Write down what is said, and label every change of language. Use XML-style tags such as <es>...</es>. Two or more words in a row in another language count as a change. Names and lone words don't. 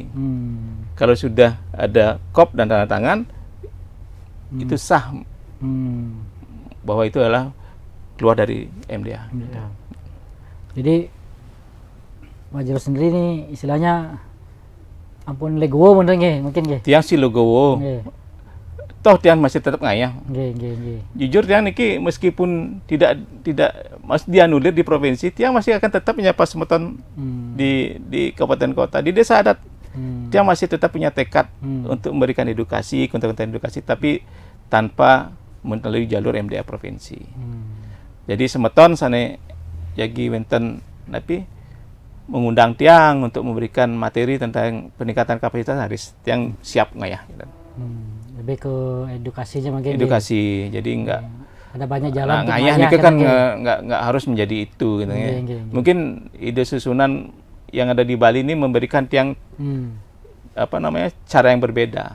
<id>Kalau sudah ada kop dan tanda tangan itu sah bahwa itu adalah keluar dari MDA. Jadi Pak Jero sendiri nih istilahnya ampun legowo mungkin nggih. Tiang si legowo. Toh Tiang masih tetap ngayah. Jujur</id> <ban>Tiang niki</ban> <id>meskipun tidak masih dianulir di provinsi, Tiang masih akan tetap menyapa semeton di kabupaten kota, di desa adat. Tiang masih tetap punya tekad untuk memberikan edukasi, konten-konten edukasi, tapi tanpa melalui jalur MDA provinsi. Jadi semeton sana</id> <ban>jagi wenten</ban> <id>mengundang Tiang untuk memberikan materi tentang peningkatan kapasitas harus Tiang siap ngayah gitu. Lebih ke edukasinya mungkin. Edukasi. Jadi enggak ada banyak jalan untuk ngayah itu kan enggak harus menjadi itu gitu ya. Mungkin ide susunan yang ada di Bali ini memberikan Tiang cara yang berbeda.</id>